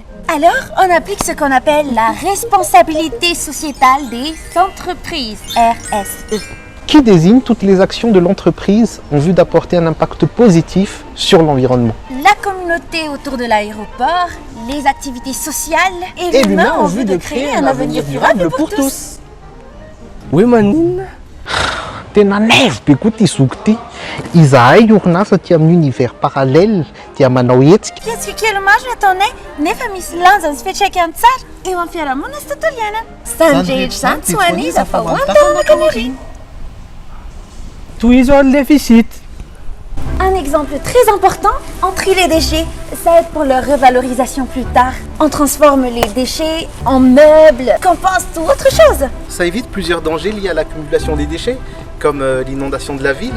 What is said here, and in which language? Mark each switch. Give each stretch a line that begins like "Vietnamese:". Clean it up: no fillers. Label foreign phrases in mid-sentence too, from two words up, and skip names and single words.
French: Alors, on applique ce qu'on appelle la responsabilité sociétale des entreprises, RSE. qui désigne toutes les actions de l'entreprise en vue d'apporter un impact positif sur l'environnement. La communauté autour de l'aéroport, les activités sociales et l'humain en vue de créer un avenir durable pour tous. Oui,
Malagasy: manine. Tena neve be koa ty zoky ty. Izahay orinasa ty amin'ny
French: univers parallèle
Malagasy: dia manao hetsika. Hetsika kely maro nataonay nefa misy lanjany sy fiantraikany tsara eo amin'ny fiarahamonina sy tontolo iainana. Zany rehetra zany tsy ho aniza fa ho an'ny taona.
French: Tourisme le déficit. Un exemple très important, on trie les déchets. Ça aide pour leur revalorisation plus tard. On transforme les déchets en meubles, compost ou autre chose. Ça évite plusieurs dangers liés à l'accumulation des déchets, comme l'inondation de la ville.